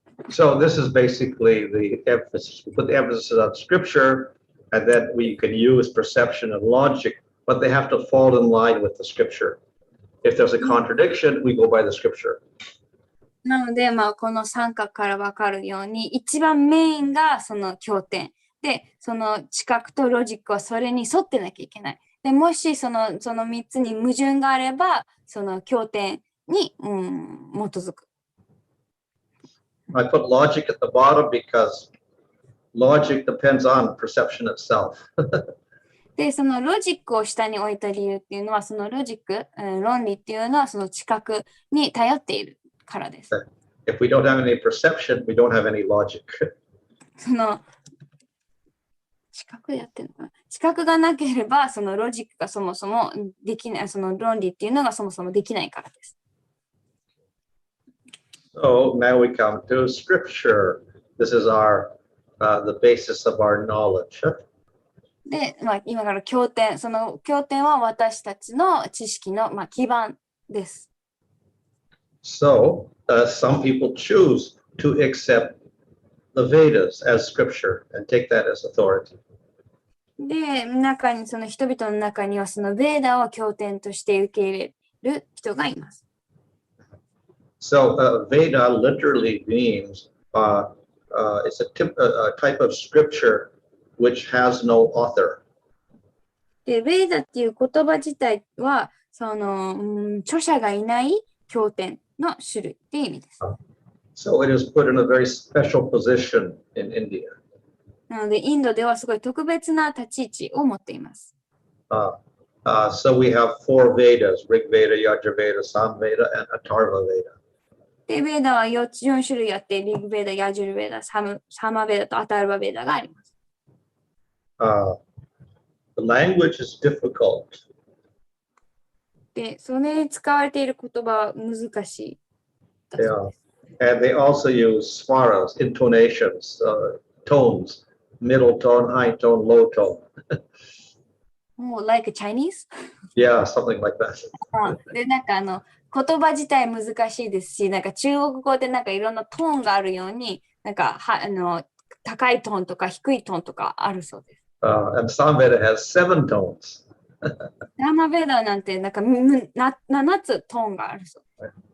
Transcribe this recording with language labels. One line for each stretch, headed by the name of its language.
English: So this is basically the emphasis. We put the emphasis on scripture, and then we can use perception and logic, but they have to fall in line with the scripture. If there's a contradiction, we go by the scripture.
Japanese: なので、まあ、この三角から分かるように、一番メインがその経典。で、その知覚とロジックはそれに沿ってなきゃいけない。でもしその3つに矛盾があれば、その経典に、基づく。
English: I put logic at the bottom because logic depends on perception itself.
Japanese: で、そのロジックを下に置いた理由っていうのは、そのロジック、論理っていうのはその知覚に頼っているからです。
English: If we don't have any perception, we don't have any logic.
Japanese: その知覚やってるのかな。知覚がなければ、そのロジックがそもそもできない、その論理っていうのがそもそもできないからです。
English: So now we come to scripture. This is the basis of our knowledge.
Japanese: で、まあ、今から経典、その経典は私たちの知識の、基盤です。
English: So some people choose to accept the Vedas as scripture and take that as authority.
Japanese: で、その人々の中にはそのベーダを経典として受け入れる人がいます。
English: So Veda literally means it's a type of scripture which has no author.
Japanese: で、ベーダっていう言葉自体は、その、著者がいない経典の種類っていう意味です。
English: So it is put in a very special position in India.
Japanese: なので、インドではすごい特別な立ち位置を持っています。
English: So we have four Vedas, Rig Veda, Yajurveda, Samveda, and Atharva Veda.
Japanese: で、ベーダは4種類あって、リグベーダ、ヤジュルベーダ、サマベーダとアタルバベーダがあります。
English: The language is difficult.
Japanese: で、それに使われている言葉は難しい。
English: Yeah. And they also use swaras, intonations, tones, middle tone, high tone, low tone. Oh, like Chinese? Yeah, something like that.
Japanese: で、なんか言葉自体難しいですし、なんか中国語でなんかいろんなトーンがあるように、なんか高いトーンとか低いトーンとかあるそうです。
English: And Samveda has 7 tones.
Japanese: サマベーダなんてなんか7つトーンがあるそうです。